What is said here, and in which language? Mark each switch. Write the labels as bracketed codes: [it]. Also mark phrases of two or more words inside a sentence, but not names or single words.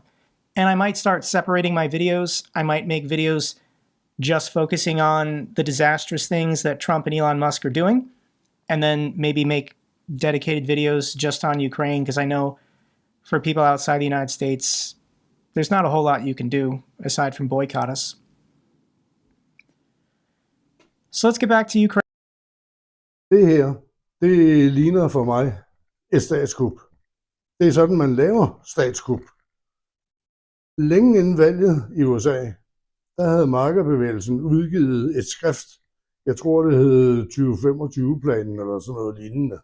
[en] And I might start separating my videos. I might make videos just focusing on the disastrous things that Trump and Elon Musk are doing, and then maybe make dedicated videos just on Ukraine, because I know for people outside the United States, there's not a whole lot you can do aside from boycott us. So let's get back to Ukraine. [da] Det her, det ligner for mig et statskup. Det er sådan, man laver statskup. Længe inden valget i USA, der havde markerbevægelsen udgivet et skrift. Jeg tror, det hed 2025-planen eller sådan noget lignende.